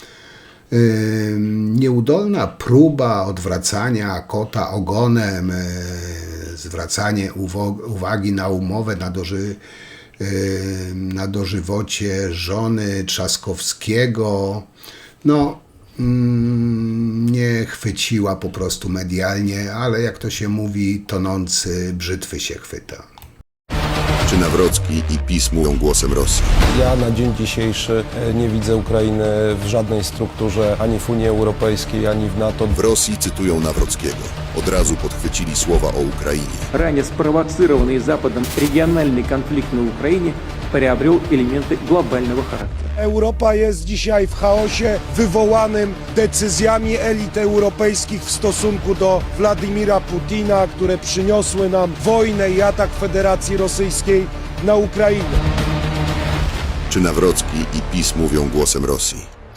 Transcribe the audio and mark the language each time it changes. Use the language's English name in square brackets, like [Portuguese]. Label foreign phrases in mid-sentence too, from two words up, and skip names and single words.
[Polish] Nieudolna próba odwracania kota ogonem, zwracanie uwagi na umowę na dożywocie żony Trzaskowskiego, nie chwyciła po prostu medialnie, ale jak to się mówi, tonący brzytwy się chwyta. Czy Nawrocki i PiS mówią głosem Rosji? Ja na dzień dzisiejszy nie widzę Ukrainy w żadnej strukturze, ani w Unii Europejskiej, ani w NATO. W Rosji cytują Nawrockiego. Od razu podchwycili słowa o Ukrainie. [Russian] Ранее спровоцированный Западом региональный конфликт на Украине приобрел элементы глобального характера. [Polish] Europa jest dzisiaj w chaosie wywołanym decyzjami elit europejskich w stosunku do Władimira Putina, które przyniosły nam wojnę i atak Federacji Rosyjskiej na Ukrainę. Czy Nawrocki i PiS mówią głosem Rosji?